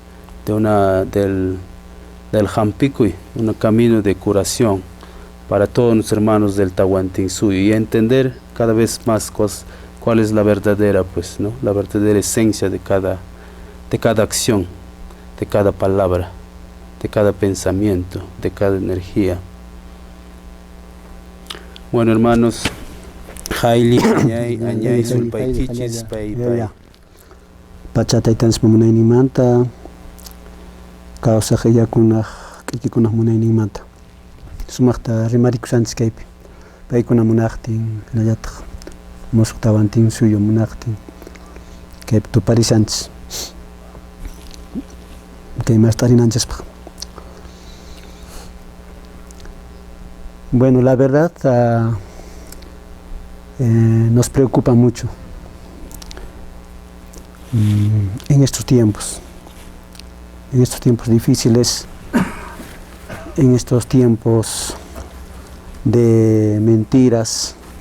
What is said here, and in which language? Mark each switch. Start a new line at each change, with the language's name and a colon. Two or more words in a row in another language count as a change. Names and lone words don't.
Spanish: Hampicuy, un camino de curación para todos los hermanos del Tahuantinsuyo, y entender cada vez más cuál es la verdadera, pues, ¿no?, la verdadera esencia de cada acción, de cada palabra, de cada pensamiento, de cada energía. Bueno, hermanos,
Quechua: Haili, Añay, Sulpay, Kichis, Pay. Pachataytanis mamunayninmanta, kawsaq illakunaq k'uykikunaq munayninmanta. Sumaqta rimarikusanchis kaypi. Paykuna munaqtin, hinallataq musuq Tahuantinsuyo munaqtin, kaypi tuparisanchis. Kaymasta rinanchispaq.
Spanish: Bueno, la verdad nos preocupa mucho en estos tiempos difíciles, en estos tiempos de mentiras.